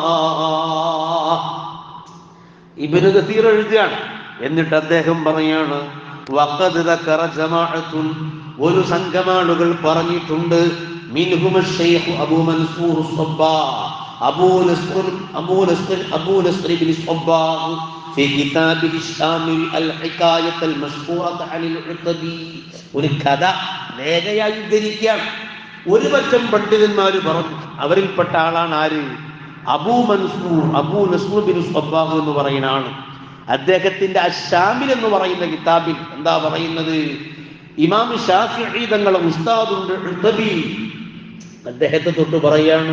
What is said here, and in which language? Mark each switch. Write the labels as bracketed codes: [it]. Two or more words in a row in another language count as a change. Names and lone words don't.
[ml] ഇബ്നു കസീർ എഴുതുകയാണ്. എന്നിട്ട് അദ്ദേഹം പറയാണ്, [ar] وقد ذكر جماعة, [ml] ഒരു സംഘം ആളുകൾ പറഞ്ഞിട്ടുണ്ട്. [ar] منهم شيخ أبو منصور صباغ، أبو نصر ابن صباغ في كتابه الشامل الحكاية المشهورة عن العتبي. [ml] ഒരു കഥ നേരെയായി ഉദ്ധരിക്കുകയാണ്. ഒരു പറ്റം പണ്ഡിതന്മാർ പറഞ്ഞു. അവരിൽപ്പെട്ട ആളാണ് ആര്? അബൂ നസ്ർ ഇബ്നു സ്വബ്ബാ എന്ന് പറയുന്ന ആള്. അദ്ദേഹത്തിന്റെ അശ്ശാമിൽ എന്ന് പറയുന്ന കിതാബിൽ എന്താ പറയുന്നത്? ഇമാം ശാഫിഈ തങ്ങളുടെ ഉസ്താദുണ്ട് ഉതബി, അദ്ദേഹത്തെ തൊട്ട് പറയാണ്.